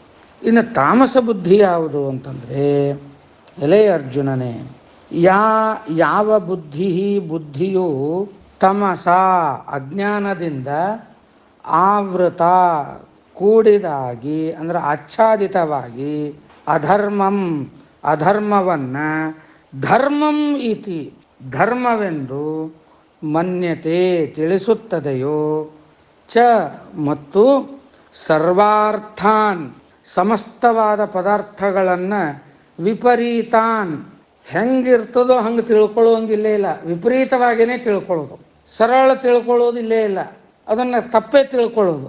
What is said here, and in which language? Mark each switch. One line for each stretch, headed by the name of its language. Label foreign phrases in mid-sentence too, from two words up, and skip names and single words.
Kannada: ಇನ್ನು ತಾಮಸ ಬುದ್ಧಿ ಯಾವುದು ಅಂತಂದರೆ, ಎಲೆ ಅರ್ಜುನನೇ, ಯಾವ ಬುದ್ಧಿಯು ತಮಸ ಅಜ್ಞಾನದಿಂದ ಆವೃತ ಕೂಡಿದಾಗಿ ಅಂದರೆ ಆಚ್ಛಾದಿತವಾಗಿ ಅಧರ್ಮವನ್ನು
Sanskrit: ಧರ್ಮಂ ಇತಿ
Kannada: ಧರ್ಮವೆಂದು ಮನ್ಯತೆ ತಿಳಿಸುತ್ತದೆಯೋ ಚ ಮತ್ತು ಸರ್ವಾರ್ಥಾನ್ ಸಮಸ್ತವಾದ ಪದಾರ್ಥಗಳನ್ನು ವಿಪರೀತಾನ್ ಹೆಂಗಿರ್ತದೋ ಹಂಗೆ ತಿಳ್ಕೊಳ್ಳೋಂಗಿಲ್ಲೇ ಇಲ್ಲ, ವಿಪರೀತವಾಗಿಯೇ ತಿಳ್ಕೊಳ್ಳೋದು, ಸರಳ ತಿಳ್ಕೊಳ್ಳೋದಿಲ್ಲೇ ಇಲ್ಲ, ಅದನ್ನು ತಪ್ಪೇ ತಿಳ್ಕೊಳ್ಳೋದು.